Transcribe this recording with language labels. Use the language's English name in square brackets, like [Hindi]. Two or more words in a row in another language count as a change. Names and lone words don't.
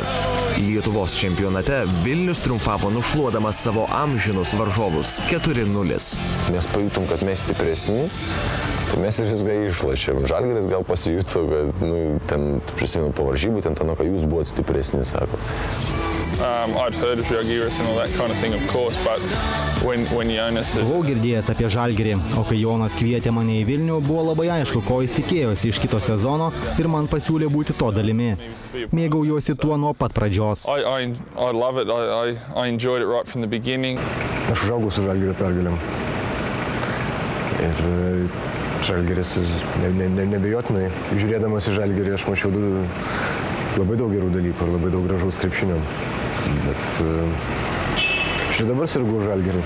[Lithuanian] Lietuvos čempionate Vilnius triumfavo nušluodamas savo amžinus varžovus 4-0. Mes pajutom, kad mes stipresni, tai mes ir viską išlašėm. Žalgiris gal pasijuto, kad ten prisimenu po varžybų, ten, kad jūs buvote stipresni, sako. [English] I'd heard of Žalgiris and all that kind of thing, of course, but when Jonas... [Lithuanian] Buvau girdėjęs apie Žalgirį, o kai Jonas kvietė mane į Vilnių, buvo labai aišku, ko jis tikėjosi iš kito sezono ir man pasiūlė būti to dalimi. Mėgaujuosi tuo nuo pat pradžios. [English] I love it. I enjoyed it right from the beginning. [Lithuanian] Aš užaugau su Žalgirio pergalėm. Ir Žalgiris nebejotinai, žiūrėdamas į Žalgirį, aš mačiau labai daug gerų dalykų ir labai daug gražaus krepšinio. Bet aš ir dabar sirgu Žalgirį.